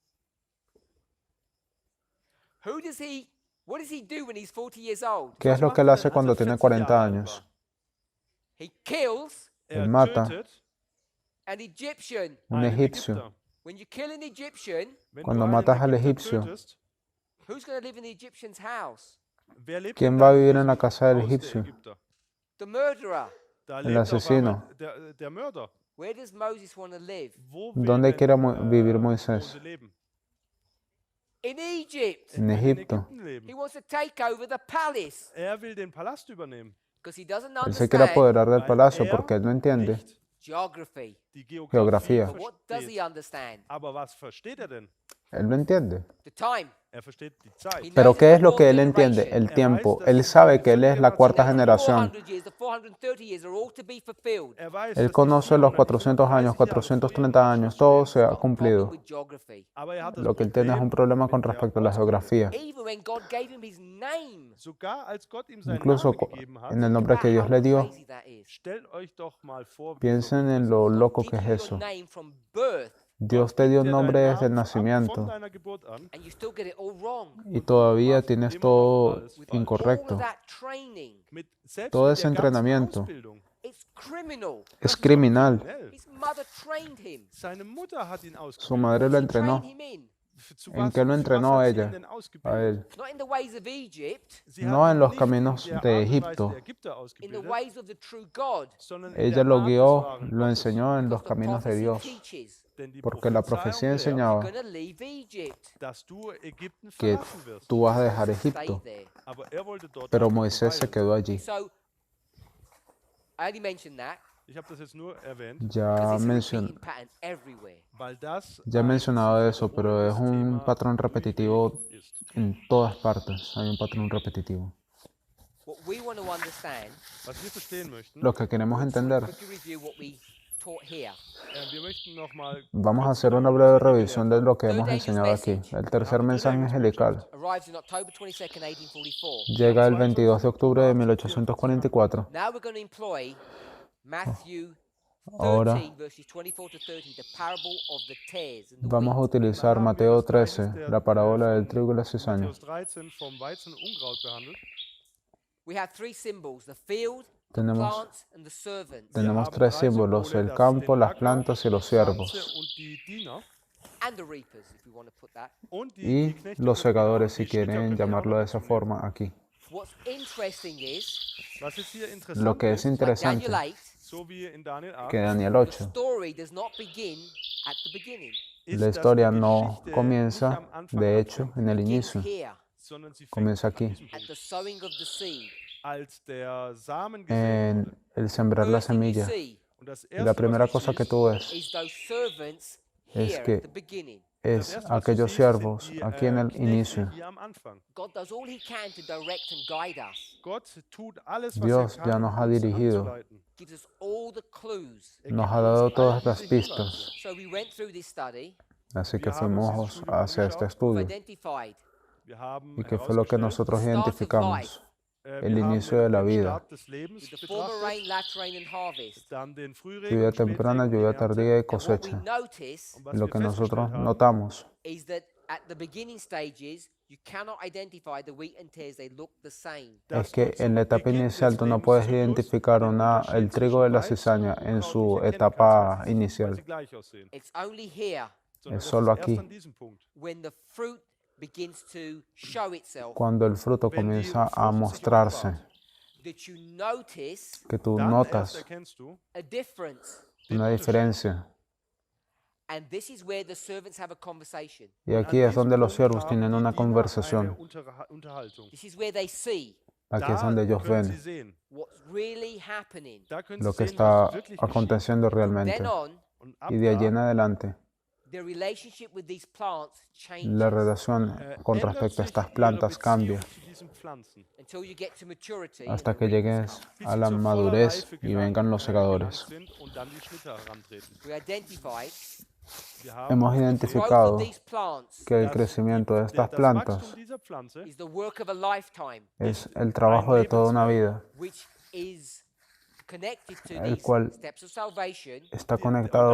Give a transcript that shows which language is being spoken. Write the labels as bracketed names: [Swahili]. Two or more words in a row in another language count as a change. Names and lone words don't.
[English] What does he do when he's 40 years old? [Spanish] ¿Qué es lo que él hace cuando tiene 40 años? [English] He kills [German] Er [Spanish] mata. [German] tötet [English] an Egyptian. [Spanish] Un [German] einen [Spanish] egipcio. [German] Ägypter. [English] When you kill an Egyptian, [German] Wenn [Spanish] Cuando [German] du einen [Spanish] matas al [German] Ägypter [Spanish] egipcio, [German] tötest, [English] who's going to live in the Egyptian's house? [German] wer lebt [Spanish] ¿quién [German] in [Spanish] va a [German] deinem [Spanish] vivir en la [German] Haus [Spanish] casa del [German] der [Spanish] egipcio? [German] Ägypter? [English] The murderer. [German] Da [Spanish] El [German] lebt auf [Spanish] asesino. [German] einmal der Mörder. [English] Where does Moses want to live? [German] Wo will [Spanish] ¿Dónde [German] denn, [Spanish] quiere vivir Moisés? [German] Mose leben? [English] In Egypt. [Spanish] En [German] Er will in [Spanish] Egipto. [German] Ägypten leben. [English] He wants to take over the palace [German] Er will den Palast übernehmen. [English] because he doesn't [Spanish] Él se quiere [English] understand [Spanish] apoderar del [German] weil [Spanish] palacio [German] er [Spanish] porque él no entiende [German] nicht [English] geography. [German] die [Spanish] Geografía. [English] But what does he [German] versteht. [English] understand? [German] Aber was versteht er denn? [Spanish] Él no entiende. [English] The time. [German] Er versteht die Zeit. [English] He [Spanish] Pero [English] knows [Spanish] ¿qué [English] it's [Spanish] es lo [English] the [Spanish] que él [English] fourth [Spanish] entiende? [English] generation. [Spanish] El tiempo. Él sabe que él es la cuarta [English] He knows the [Spanish] generación. [English] 400 years, the 430 years are all to be fulfilled. [German] Er weiß, [Spanish] Él [German] dass die [Spanish] conoce los 400 400 años, 430 años, todo se ha [German] Problem [Spanish] cumplido. [English] with geography. [German] Aber er hat das [Spanish] Lo que él tiene es un [German] Problem [Spanish] problema con [German] mit der [Spanish] respecto a la [German] Ortskunde. [Spanish] geografía. [English] Even when God gave him his name. [German] Sogar als Gott ihm seinen [Spanish] Incluso [German] Namen gegeben hat, [Spanish] en el nombre que Dios [English] How [Spanish] le dio, [English] crazy that is. [German] stellt euch doch mal vor, wie [Spanish] piensen [German] verrückt [Spanish] en [German] das [Spanish] lo [German] ist. [Spanish] loco [English] Give [Spanish] que es [English] you [Spanish] eso. [English] your name from birth [Spanish] Dios te dio [German] Gibt [Spanish] un [German] dir [Spanish] nombre [German] deinen [Spanish] desde el [German] Namen ab [Spanish] nacimiento [German] von deiner Geburt an, [English] and you still get it all wrong. [Spanish] y todavía tienes todo [English] With all of [Spanish] incorrecto. [English] that training. [German] selbst [Spanish] Todo [German] mit [Spanish] ese [German] der ganzen [Spanish] entrenamiento [German] Ausbildung. [English] It's criminal. [Spanish] es criminal. [German] Kriminell. [English] His mother trained him. [German] Seine Mutter hat ihn [Spanish] Su [German] ausgebildet. [Spanish] madre lo [English] Train [Spanish] entrenó. [English] him in. [German] Zu [Spanish] ¿En [German] was- [Spanish] qué lo [German] zu was [Spanish] entrenó [German] hat sie [Spanish] ella? [German] ihn denn [Spanish] A [German] ausgebildet? [Spanish] él. [English] Not in the ways of Egypt, [German] Sie [Spanish] No [German] hat [Spanish] en [German] ihn [Spanish] los [German] nicht [Spanish] caminos [German] in der [Spanish] de [German] Art und Weise [Spanish] Egipto. [German] der Ägypter [English] in the [German] ausgebildet, [English] ways of the true God. [German] sondern in [Spanish] Ella [German] der [Spanish] lo [German] Art des [Spanish] guió, [German] wahren [Spanish] lo [German] Gottes. [Spanish] enseñó en los [English] The [Spanish] caminos de [English] prophecy [Spanish] Dios. [English] teaches [German] Denn die [Spanish] Porque la [German] Prophezeiung [Spanish] profecía [German] lehrt, [English] you're [Spanish] enseñaba [English] going to leave Egypt. [German] dass du Ägypten [Spanish] que [German] verlassen wirst. [Spanish] tú vas a dejar [English] Stay [Spanish] Egipto. [English] there. [German] Aber er wollte dort [Spanish] Pero [German] einfach [Spanish] Moisés se [German] verweilen. [Spanish] quedó allí. [English] So, I only mentioned that [German] Ich habe das jetzt nur erwähnt, [Spanish] Ya, [English] because it's a [Spanish] mencion- [English] repeating pattern everywhere. [German] weil das [Spanish] ya he [German] ein [Spanish] mencionado [German] sich [Spanish] eso, pero es [German] wiederholendes [Spanish] un [German] Thema [Spanish] patrón repetitivo [German] durchweg ist. [Spanish] en todas partes. Hay un patrón repetitivo. [English] What we want to understand, [German] Was wir verstehen möchten, [Spanish] Lo que queremos entender, [English] quickly review what we taught here. [German] wir möchten nochmal [Spanish] vamos a hacer una breve revisión de lo que hemos enseñado aquí. El tercer mensaje angelical [English] Arrives on October 22nd, 1844. [Spanish] llega el 22 de octubre de 1844. [English] Now we're going to employ Matthew [Spanish] Ahora [English] 13, verses 24 to 30, the parable of the tares and the [Spanish] vamos a [English] wheat. [Spanish] utilizar Mateo 13, la parábola del trigo y la cizaña. [German] Matthäus 13 vom Weizen und Unkraut behandelt. [English] We have three symbols, the field, the [Spanish] Tenemos- [English] plants, and the servants. [Spanish] Tenemos [German] Wir haben [Spanish] tres [German] drei [Spanish] símbolos, [German] Symbole, [Spanish] el [German] das [Spanish] campo, [German] den [Spanish] las [German] Acker, [Spanish] plantas y los [German] die [Spanish] siervos. [German] Pflanze und die Diener [English] And the reapers, if you want to put that. [German] und die [Spanish] Y [German] Knechte [Spanish] los [German] können wir auch- [Spanish] segadores, [German] die [Spanish] si [German] Schnitter [Spanish] quieren [German] können wir auch [Spanish] llamarlo de [German] dazu [Spanish] esa [German] nehmen. [Spanish] forma aquí. [English] What's interesting is, [German] Was jetzt hier interessant [Spanish] Lo que es [German] ist, [English] like [Spanish] interesante, [English] Daniel 8, [German] so wie in Daniel 8, [Spanish] que Daniel [English] the [Spanish] 8, [English] story does not begin at the beginning. [German] ist, [Spanish] la [German] dass [Spanish] historia [German] die [Spanish] no [German] Geschichte nicht [Spanish] comienza, [German] am Anfang [Spanish] de [German] anfängt, [Spanish] hecho, en el [English] It begins [Spanish] inicio, [English] here, [German] sondern sie fängt [Spanish] comienza [German] an [Spanish] aquí. [German] diesem [English] at [German] Punkt. [English] the sowing of the seed. [German] Als der Samen gesät [Spanish] en [German] wurde [Spanish] el sembrar la [English] First thing you [Spanish] semilla. [English] see, [German] Und das [Spanish] Y la [German] Erste, [Spanish] primera [German] was du [Spanish] cosa que [German] siehst, [Spanish] tú ves [English] is those servants [Spanish] es [English] here [Spanish] que [English] at the beginning. [Spanish] es [German] das Erste, was du [Spanish] aquellos [German] siehst, [Spanish] siervos [German] sind die [Spanish] aquí en el [German] Knechte [Spanish] inicio. [German] hier am Anfang. [English] God does all he can to direct and guide us, [German] Gott tut alles, was [Spanish] Dios [German] er [Spanish] ya [German] kann, [Spanish] nos ha [German] um uns [Spanish] dirigido, [German] anzuleiten. [English] gives us all the clues. [German] Er [Spanish] nos [German] gibt [Spanish] ha dado [German] uns [Spanish] todas [German] all [Spanish] las [German] diese Hinweise. [Spanish] pistas. [English] So we went through this study. [Spanish] Así que [German] Wir haben uns dieses [Spanish] fuimos [German] Studium [Spanish] hacia este [German] angeschaut. [English] We've [Spanish] estudio. [English] identified [German] Wir haben [Spanish] ¿Y qué fue lo que [German] herausgestellt, [Spanish] nosotros [English] the start of [Spanish] identificamos? [English] life [Spanish] El [German] wir haben [Spanish] inicio de la [German] den [Spanish] vida. [German] Start des Lebens [English] with the former rain, [German] betrachtet, [English] latter rain, and harvest. [German] dann den Frühregen [Spanish] Lluvia [German] und [Spanish] temprana, [German] Spätregen, die [Spanish] lluvia [German] Ernte. [Spanish] tardía y [English] And what we [Spanish] cosecha. [English] notice [German] Und was [Spanish] Lo [German] wir [Spanish] que nosotros [German] festgestellt haben, [Spanish] notamos [English] is that at the beginning stages, you cannot identify the wheat and tares. They look the same. [German] dass [Spanish] es que [German] du [Spanish] en la [German] zum [Spanish] etapa [German] Beginn [Spanish] inicial [German] des [Spanish] tú no puedes [German] Lebenszyklus [Spanish] identificar [German] den Unterschied [Spanish] el trigo de la [German] zwischen [Spanish] cizaña [German] Weizen und [Spanish] en su [German] Unkraut nicht erkennen [Spanish] etapa [German] kannst, weil sie [Spanish] inicial. [German] gleich aussehen. [English] It's only here [German] Sondern [Spanish] Es [German] das [Spanish] solo [German] ist erst [Spanish] aquí. [German] an diesem Punkt, [English] when the fruit begins to show itself [Spanish] Cuando el fruto [German] wenn die [Spanish] comienza a [German] Frucht sich [Spanish] mostrarse, [German] offenbart. [English] that you notice [Spanish] que tú [German] Dann erst [Spanish] notas [German] erkennst du [English] a difference. [German] den [Spanish] una [German] Unterschied. [Spanish] diferencia. [English] And this is where the servants have a conversation. [Spanish] Y [German] Und [Spanish] aquí [German] an [Spanish] es donde [German] diesem [Spanish] los [German] Punkt [Spanish] siervos [German] haben [Spanish] tienen [German] die [Spanish] una [German] Diener [Spanish] conversación. [German] eine Unterhaltung. [English] This is where they see [Spanish] Aquí es [German] Da [Spanish] donde ellos [German] können sie [Spanish] ven [German] sehen, [English] what's really happening. [German] da können [Spanish] lo [German] sie [Spanish] que [German] sehen, [Spanish] está [German] was wirklich geschieht. [Spanish] aconteciendo realmente. [English] Then on, [German] Und ab [Spanish] Y de allí en [German] da [Spanish] adelante, [English] the relationship with these plants [Spanish] la [English] changes [Spanish] relación con [German] ändert [Spanish] respecto a [German] sich [Spanish] estas [German] ihre [Spanish] plantas [German] Beziehung [Spanish] cambia [German] zu diesen Pflanzen, [English] until you get to maturity. [Spanish] hasta que llegues [German] bis [Spanish] a [German] sie [Spanish] la [German] zur voller [Spanish] madurez [German] Reife [Spanish] y vengan los [German] gelangt [Spanish] segadores. [German] sind und dann die Schnitte herantreten. [English] We identified [German] Wir haben [Spanish] Hemos [English] the growth [Spanish] identificado [English] of these plants [Spanish] que el [German] dass [Spanish] crecimiento de estas [German] das [Spanish] plantas [German] Wachstum dieser Pflanze [English] is the work of a lifetime, [Spanish] es el trabajo de toda una vida. [English] which is connected to [Spanish] El [English] these [Spanish] cual [English] steps of salvation, [Spanish] está [German] und [Spanish] conectado